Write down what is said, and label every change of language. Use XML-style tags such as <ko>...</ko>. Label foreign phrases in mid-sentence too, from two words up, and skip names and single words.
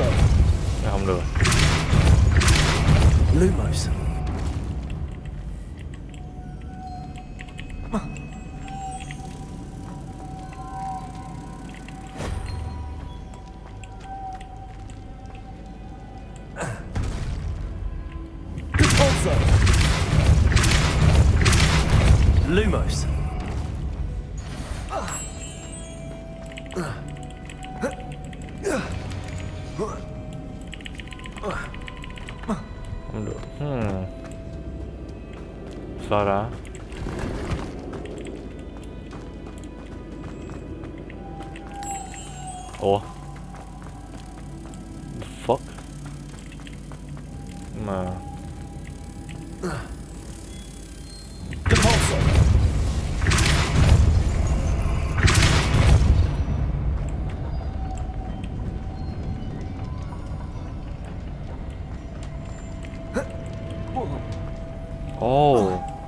<vi>Không được. Lumos. Depulso. Lumos. Không được. Sao đó? Ủa?</vi> <en>The fuck?</en> <vi>Mà Depulso. oh.</vi>